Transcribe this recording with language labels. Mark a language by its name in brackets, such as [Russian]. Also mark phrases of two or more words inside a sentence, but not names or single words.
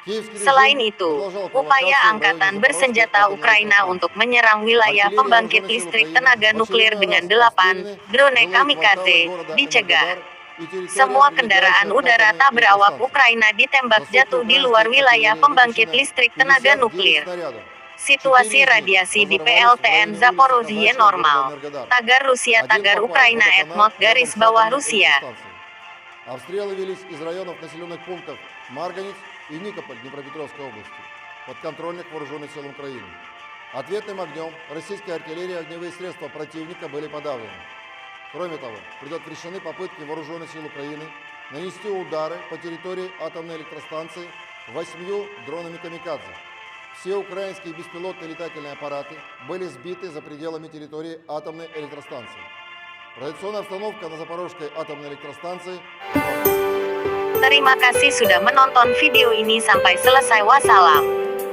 [Indonesian] Selain itu, upaya Angkatan Bersenjata Ukraina untuk menyerang wilayah pembangkit listrik tenaga nuklir dengan 8 drone kamikaze dicegah. Semua kendaraan udara tak berawak Ukraina ditembak jatuh di luar wilayah pembangkit listrik tenaga nuklir. Situasi radiasi di PLTN Zaporozhye normal. Tagar Rusia, tagar Ukraina @mod garis bawah Rusia. [Russian] Обстрелы велись из районов населенных пунктов Марганец и Никополь Днепропетровской области, подконтрольных вооруженных сил Украины. Ответным огнем российской артиллерии огневые средства противника были подавлены. Кроме того, предотвращены попытки вооруженных сил Украины нанести удары по территории атомной электростанции 8 дронами «Камикадзе». Все украинские беспилотные летательные аппараты были сбиты за пределами территории атомной электростанции. Радиационная обстановка на Запорожской атомной электростанции. [Indonesian] Terima kasih sudah menonton video ini sampai selesai. Wassalam.